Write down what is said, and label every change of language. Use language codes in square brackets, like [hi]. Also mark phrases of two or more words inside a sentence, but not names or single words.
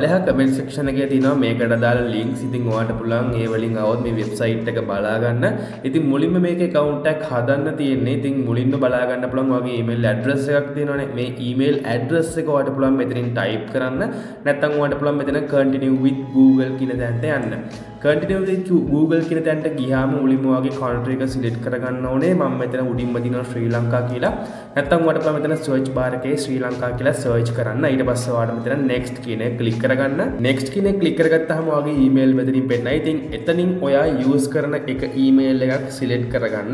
[si] ලෙහ කමෙන්ට් සෙක්ෂන් එකේ තියෙනවා මේකට දාලා links. ඉතින් ඔයාට පුළුවන් ඒ වලින් આવොත් මේ වෙබ්සයිට් එක බලා ගන්න. ඉතින් මුලින්ම මේකේ account එකක් හදන්න තියෙන්නේ. ඉතින් මුලින්ම බලා ගන්න පුළුවන් ඔයාගේ [en] email address [si] එකක් තියෙනවානේ. මේ [en] email address [si] එක ඔයාට පුළුවන් මෙතනින් type කරන්න. නැත්නම් ඔයාට පුළුවන් මෙතන [en] continue with Google [si] කියන තැනට යන්න. [en] continue with Google [si] කියන තැනට ගියාම මුලින්ම ඔයාගේ country එක select කරගන්න ඕනේ. මම මෙතන උඩින්ම දිනන ශ්‍රී ලංකා කියලා. නැත්නම් ඔයාට පුළුවන් මෙතන [en] search bar [si] එකේ ශ්‍රී ලංකා කියලා search කරන්න. ඊට පස්සේ ඔයාට මෙතන next කියන එක click කරගන්න. next කියන එක click කරගත්තාම ඔයාගේ email මෙතනින් පෙන්නයි. ඉතින් එතනින් ඔයා use කරන එක email එකක් select කරගන්න.